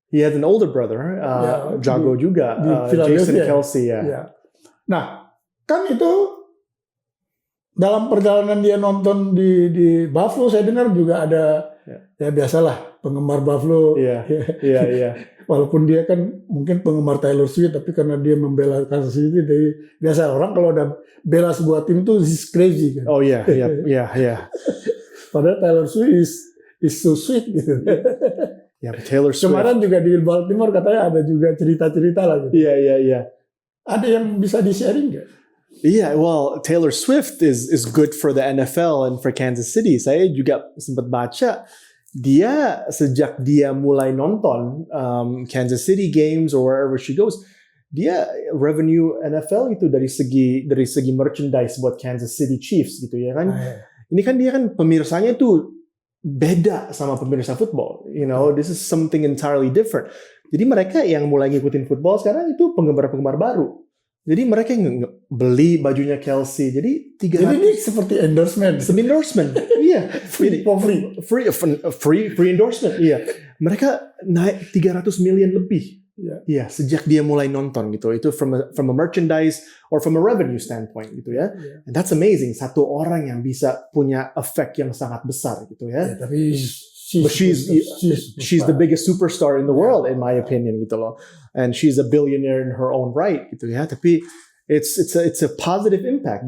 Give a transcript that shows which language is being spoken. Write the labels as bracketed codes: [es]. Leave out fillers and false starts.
[en] He had an older brother, jago juga, [id] di Philadelphia. Jason Kelce ya. Ya. Nah, kan itu dalam perjalanan dia nonton di Buffalo, saya dengar juga ada ya biasalah penggemar Buffalo. Iya. Walaupun dia kan mungkin penggemar Taylor Swift, tapi karena dia membela Kansas City, dari biasa orang kalau udah bela sebuah tim tuh he's crazy kan. Oh iya. [en] Padahal Taylor Swift is so sweet gitu. [id] Ya, Taylor Swift. Kemarin juga di Baltimore katanya ada juga cerita-cerita lah gitu. Iya. Ada yang bisa di-sharing nggak? [en] Yeah, well, Taylor Swift is good for the NFL and for Kansas City. [id] Saya juga sempat baca dia sejak dia mulai nonton Kansas City games or wherever she goes, dia revenue NFL itu dari segi merchandise buat Kansas City Chiefs gitu ya kan. Ini kan dia kan pemirsanya tuh beda sama pemirsa football. [en] You know, this is something entirely different. [id] Jadi mereka yang mulai ngikutin football sekarang itu penggemar-penggemar baru. Jadi mereka beli bajunya Kelce. Jadi 300. Jadi ini seperti endorsement. Iya. Free endorsement. Iya. Mereka naik 300 million lebih. [en] Iya, sejak dia mulai nonton gitu. Itu from a merchandise or from a revenue standpoint gitu ya. And that's amazing. [id] Satu orang yang bisa punya efek yang sangat besar gitu ya. Tapi [en] she's the biggest superstar in the world in my opinion gitu loh. And she's a billionaire in her own right gitu ya. Tapi it's a positive impact.